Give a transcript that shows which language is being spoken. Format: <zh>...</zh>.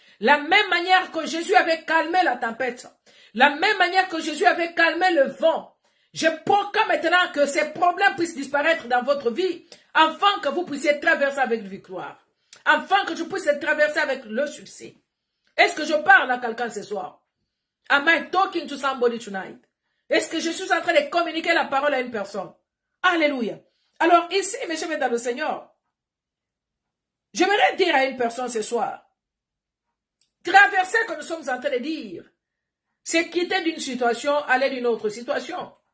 <fr>La même manière que Jésus avait calmé la tempête. La même manière que Jésus avait calmé le vent. Je proclame maintenant que ces problèmes puissent disparaître dans votre vie, afin que vous puissiez traverser avec victoire. Afin que je puisse traverser avec le succès. Est-ce que je parle à quelqu'un ce soir?</fr> <en>Am I talking to somebody tonight?</en> <fr>Est-ce que je suis en train de communiquer la parole à une personne? Alléluia. Alors ici, mes chers dans le Seigneur, j'aimerais dire à une personne ce soir, traverser que nous sommes en train de dire, c'est quitter d'une situation, aller d'une autre situation.</fr>